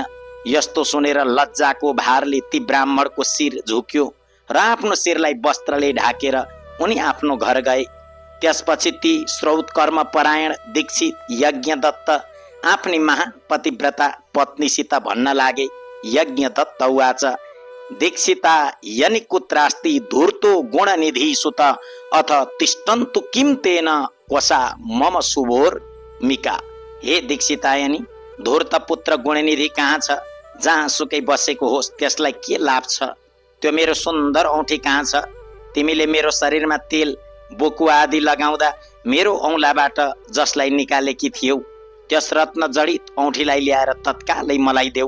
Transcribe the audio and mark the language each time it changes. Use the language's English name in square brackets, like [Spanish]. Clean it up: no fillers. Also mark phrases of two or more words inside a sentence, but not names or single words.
[Nepali] यस्तो सुनेर लज्जाको भारले ती ब्राह्मणको शिर झुक्यो र आफ्नो शिरलाई वस्त्रले ढाकेर उनी आफ्नो घर गए। त्यसपछि ती श्रौत कर्म परायण दीक्षित यज्ञदत्त आफ्नी महान पतिव्रता पत्नीसित भन्न लागे, [Sanskrit] यज्ञदत्त उवाच, दीक्षिता यनि कुत्रास्ति धूर्तो गुणनिधि सुत अथ तिष्ठन्तु किम तेन कोसा मम शुभोर मिका। [Nepali] हे दीक्षितायनी, धूर्त पुत्र गुणनिधि कहाँ छ? जहाँ सुकै बसेको होस् त्यसलाई के लाभ छ? त्यो मेरो सुन्दर औँठी कहाँ छ? तिमीले मेरो शरीरमा तेल बोकुवा आदि लगाउँदा मेरो औँलाबाट जसलाई निकालेकी थियौ, त्यस रत्न जडित औँठीलाई ल्याएर तत्कालै मलाई देऊ।